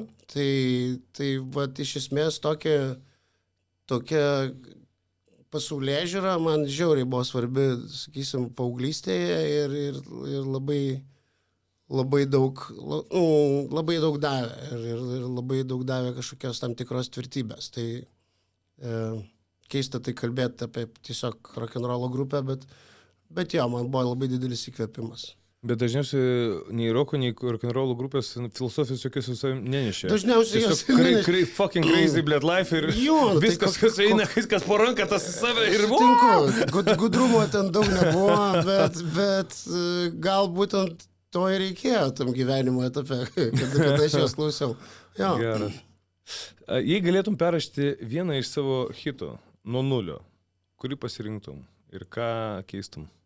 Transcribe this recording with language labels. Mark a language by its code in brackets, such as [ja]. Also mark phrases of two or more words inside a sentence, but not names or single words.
[lt] Tai vat, iš esmės tokia pasaulėžiūra man žiauriai buvo svarbi, sakysim, paauglystėje ir labai daug davė ir labai daug davė kažkokios tam tikros tvirtybės. Tai keista tai kalbėti apie tiesiog rock'n'rollo grupę, bet jo, man buvo labai didelis įkvėpimas. Bet dažniausiai nei roko, nei rock'n'rollo grupės filosofijos jokios visai nenešė. Dažniausiai jos [en] fucking crazy, bled life [lt] ir viskas, kas eina, viskas po ranką, tas į save ir sutinku. Gudrumo ten daug nebuvo, bet gal būtent to ir reikėjo tam gyvenimo etape, kad aš jos klausiau. Jo. Geras. Jei galėtum perrašyti vieną iš savo hitų nuo nulio, kurį pasirinktum ir ką keistum?